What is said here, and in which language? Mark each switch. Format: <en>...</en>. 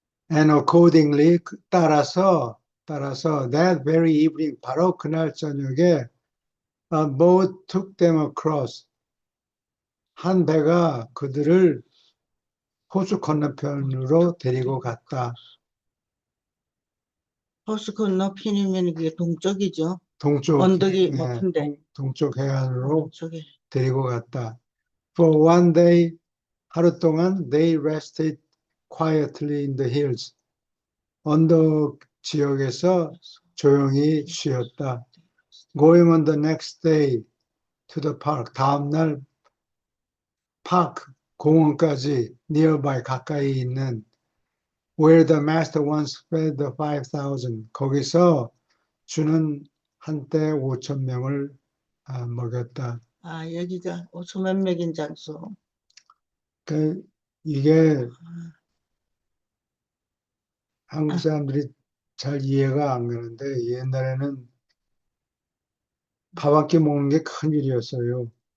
<en>And accordingly,</en> <ko>따라서</ko> <en>that very evening,</en> <ko>바로 그날 저녁에</ko> <en>a boat took them across.</en> <ko>한 배가 그들을 호수 건너편으로 데리고 갔다. 호수 건너편이면 그게 동쪽이죠. 동쪽 언덕이 높은데. 동쪽 해안으로 동쪽에. 데리고 갔다.</ko> <en>For one day,</en> <ko>하루 동안</ko> <en>they rested quietly in the hills.</en> <ko>언덕 지역에서 조용히 쉬었다.</ko> <en>Going on the next day to the park.</en> <ko>다음 날 파크 공원까지</ko> <en>nearby</en> <ko>가까이 있는</ko> <en>where the master once fed the 5,000.</en> <ko>거기서 주는 한때 5,000명을 먹였다. 여기가 5천 명인 장소. 이게 한국 사람들이 잘 이해가 안 가는데 옛날에는 밥 한 끼 먹는 게 큰 일이었어요.</ko>